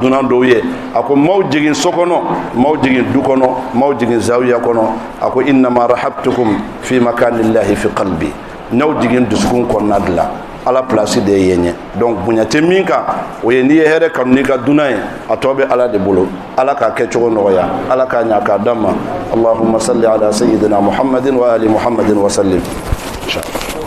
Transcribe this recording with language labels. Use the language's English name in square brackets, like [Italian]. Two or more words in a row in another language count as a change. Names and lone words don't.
[Bambara] dunan dɔw ye a ko maaw jigin so kɔnɔ maaw jigin du kɔnɔ maaw jigin zawiya kɔnɔ a ko [Arabic] إنما رحبتكم في مكان الله في قلبي [Bambara] n'aw jigin dusukun kɔnɔna de la ala place de ye ɲɛ donc bonya tɛ min kan o ye n'i ye hɛrɛ kanu n'i ka dunan ye a tɔ bɛ ala de bolo ala k'a kɛcogo nɔgɔya ala k'a ɲa k'a d'an ma [Arabic] اللهم صل على سيدنا محمد وآل محمد وسلم.